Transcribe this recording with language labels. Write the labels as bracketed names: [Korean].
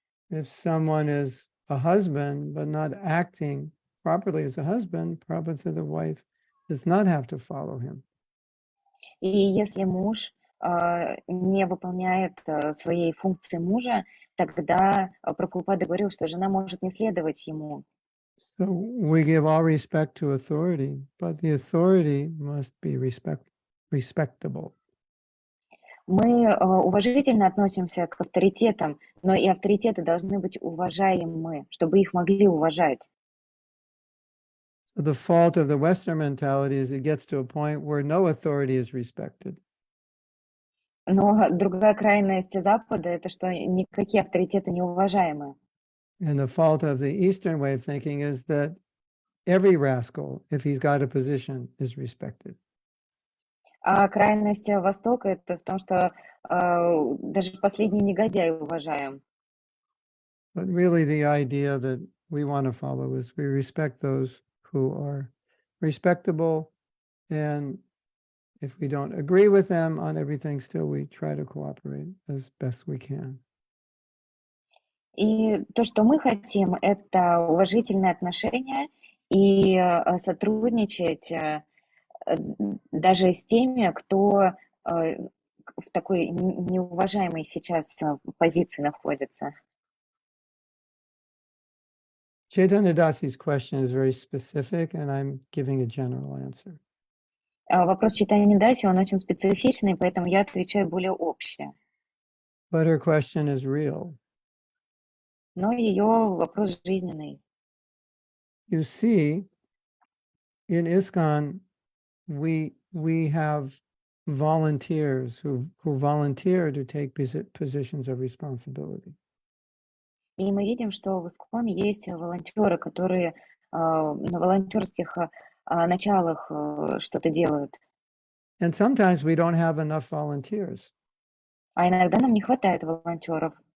[English] If someone is a husband, but not acting properly as a husband, Prabhupada said the wife does not have to follow him. [Russian] И если муж не выполняет своей функции мужа, тогда Прабхупада говорил, что жена может не следовать ему. [English] So we give all respect to authority, but the authority must be respectable. [Russian] Мы уважительно относимся к авторитетам, но и авторитеты должны быть уважаемы, чтобы их могли уважать. [English] So the fault of the Western mentality is it gets to a point where no authority is respected. [Russian] Но другая крайность Запада — это что никакие авторитеты не уважаемы. [English] And the fault of the Eastern way of thinking is that every rascal, if he's got a position, is respected. [Russian] А крайность Востока — это в том, что даже последний негодяй уважаем. [English] But really the idea that we want to follow is we respect those who are respectable, and if we don't agree with them on everything, still we try to cooperate as best we can. [Russian] И то, что мы хотим, это уважительные отношения и сотрудничать даже с теми, кто в такой неуважаемой сейчас позиции находится. [English] Chaitanya Dasi's question is very specific, and I'm giving a general answer. [Russian] Вопрос Чайтаньи Даси, он очень специфичный, поэтому я отвечаю более общее. [English] But her question is real. [Russian] Но ее вопрос жизненный. [English] You see, in ISKCON, we have volunteers who volunteer to take positions of responsibility. [Russian] И мы видим, что в ИСККОН есть волонтеры, которые на волонтерских началах что-то делают. [English] And sometimes we don't have enough volunteers. [Russian] А иногда нам не хватает волонтеров.